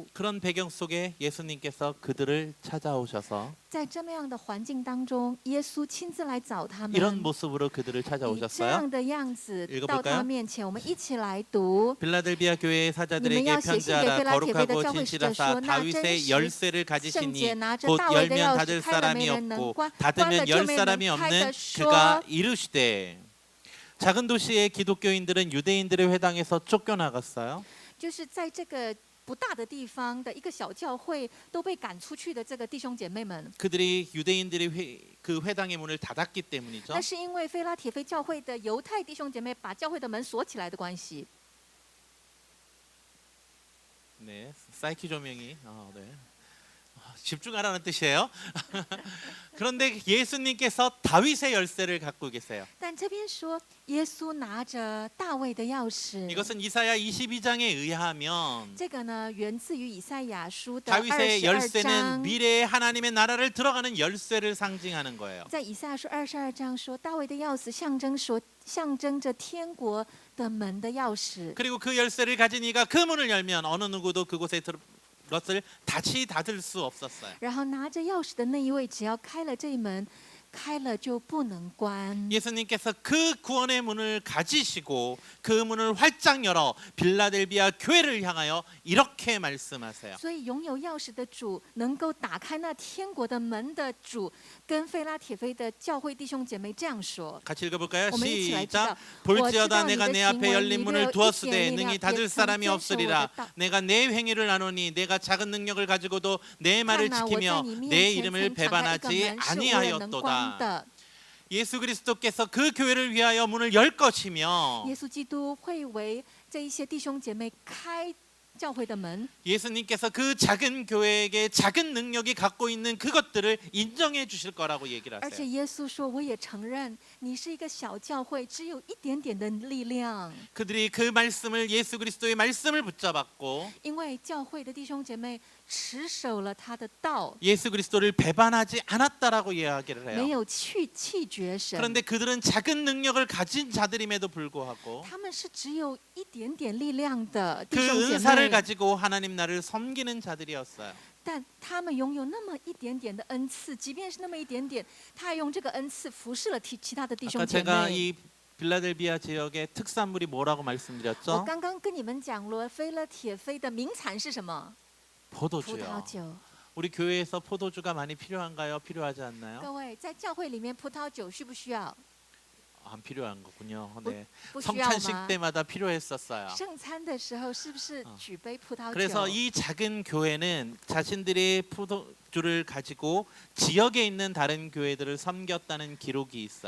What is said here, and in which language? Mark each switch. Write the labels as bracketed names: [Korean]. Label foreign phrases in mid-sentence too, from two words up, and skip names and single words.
[Korean] 그런 배경 속에 예수님께서 그들을 찾아오셔서 [Chinese] 在这么样的环境当中，耶稣亲自来找他们， [Korean] 이런 모습으로 그들을 [Chinese] 以这 [Korean] 찾아오셨어요. [Chinese] 样的样子 [Korean] 읽어볼까요 [Chinese] 到他面前，我们一起来读。 [Korean] 빌라델비아 교회의 사자들에게 님은 편지하라. 필라델피아 거룩하고 교회 진실하사 사자들에게 다윗의 나 열쇠를 [Chinese] 圣洁 [Korean] 가지시니 [Chinese] 拿着 [Korean] 곧 [Chinese] 大卫的 [Korean] 열면 [Chinese] 钥 [Korean] 닫을 [Chinese] 匙，开了 [Korean] 사람이 [Chinese] 没人能 [Korean] 없고 [Chinese] 关，关了 [Korean] 닫으면 [Chinese] 就 [Korean] 열 [Chinese] 没人 [Korean] 사람이 [Chinese] 能开 [Korean] 없는 [Chinese] 的说。 [Korean] 그가 이르시되 작은 도시의 기독교인들은 유대인들의 회당에서 쫓겨나갔어요. [Chinese] 就是在这个不大的地方的一个小教会都被赶出去的这个弟兄姐妹们， [Korean] 그들이 유대인들의 그 회당의 문을 닫았기 때문이죠. [Chinese] 那是因为菲拉铁菲教会的犹太弟兄姐妹把教会的门锁起来的关系。 [Korean] 네, 사이키 조명이 네. 집중하라는 뜻이에요. 그런데 예수님께서 다윗의 열쇠를 갖고 계세요. [Chinese] 但这边说，耶稣拿着大卫的钥匙。 [Korean] 이것은 이사야 22장에 의하면 [Chinese] 这个呢，源自于以赛亚书的 [Korean] 다윗의 [Chinese] 22 [Korean] 열쇠는 [Chinese] 章。 [Korean] 미래의 하나님의 나라를 들어가는 열쇠를 상징하는 거예요. [Chinese] 在以赛亚书22章说，大卫的钥匙象征着天国的门的钥匙。 [Korean] 그리고 그 열쇠를 가진 이가 그 문을 열면 어느 누구도 그곳에 것을 다시 닫을 수 없었어요. [Chinese] 然后拿着钥匙的那一位，只要开了这一门，开了就不能关。 [Korean] 예수님께서 그 구원의 문을 가지시고 그 문을 활짝 열어 빌라델비아 교회를 향하여 이렇게 말씀하세요. [Chinese] 所以拥有钥匙的主，能够打开那天国的门的主，跟菲拉铁菲的教会弟兄姐妹这样说。 [Korean] 같이 읽어볼까요? [Chinese] 我们一起来知道 [Korean] 시작. 볼지어다 [Chinese] 我知道 [Korean] 내가 [Chinese] 你的 [Korean] 내 [Chinese] 行 [Korean] 앞에 [Chinese] 为 [Korean] 열린 [Chinese] 你 [Korean] 문을 [Chinese] 没有 [Korean] 두었으되 [Chinese] 一点 [Korean] 능히 [Chinese] 也 [Korean] 닫을 [Chinese] 曾 [Korean] 사람이 [Chinese] 遵守我的 [Korean] 없으리라. [Chinese] 道。 [Korean] 내가 내 행위를 아노니 내가 작은 능력을 가지고도 내 말을 [Chinese] 看哪，我在 [Korean] 지키며 [Chinese] 你 [Korean] 내 [Chinese] 面前 [Korean] 이름을 [Chinese] 曾敞开一个 [Korean] 배반하지 [Chinese] 门，是无人能关 [Korean] 아니하였도다. [Chinese] 的。 [Korean] 예수 그리스도께서 그 교회를 위하여 문을 열 것이며 [Chinese] 耶稣基督会为这一些弟兄姐妹开教会的门。 [Korean] 예수님께서 그 작은 교회에게 작은 능력이 갖고 있는 그것들을 인정해 주실 거라고 얘기를 [Chinese] 而且 [Korean] 하세요. [Chinese] 耶稣说：“我也承认你是一个小教会，只有一点点的力量。 [Korean] 그들이 그 말씀을 예수 그리스도의 말씀을 붙잡았고 [Chinese] 因为教会的弟兄姐妹持守了他的道， [Korean] 예수 그리스도를 배반하지 않았다라고 이야기를 [Chinese] 没 [Korean] 해요. [Chinese] 有弃绝神。 [Korean] 그런데 그들은 작은 능력을 가진 자들임에도 불구하고 [Chinese] 他们是只有一点点力量的弟 [Korean] 그 [Chinese] 兄姐 [Korean] 은사를 [Chinese] 妹， [Korean] 가지고 하나님 나라를 섬기는 자들이었어요. [Chinese] 但他们拥有那么一点点的恩赐，即便是那么一点点，他还用这个恩赐服侍了其他的弟 [Korean] 아까 [Chinese] 兄姐 [Korean] 제가 [Chinese] 妹。 [Korean] 이 빌라델비아 지역의 특산물이 뭐라고 [Chinese] 我 [Korean] 말씀드렸죠? [Chinese] 刚刚跟你们讲了，菲勒铁菲的名产是什么？葡萄 [Korean] 포도주요. [Chinese] 酒。 [Korean] 우리 교회에서 포도주가 많이 필요한가요? 필요하지 않나요? [Chinese] 各位，在教会里面，葡萄酒需不需要？ [Korean] 안 필요한 거군요. 네. [Chinese] 不需要 [Korean] 성찬식 [Chinese] 吗？ [Korean] 때마다 필요했었어요. [Chinese] 圣餐的时候是不是举杯葡萄酒？ [Korean] 그래서 이 작은 교회는 자신들의 포도주를 가지고 지역에 있는 다른 교회들을 섬겼다는 기록이 있어요.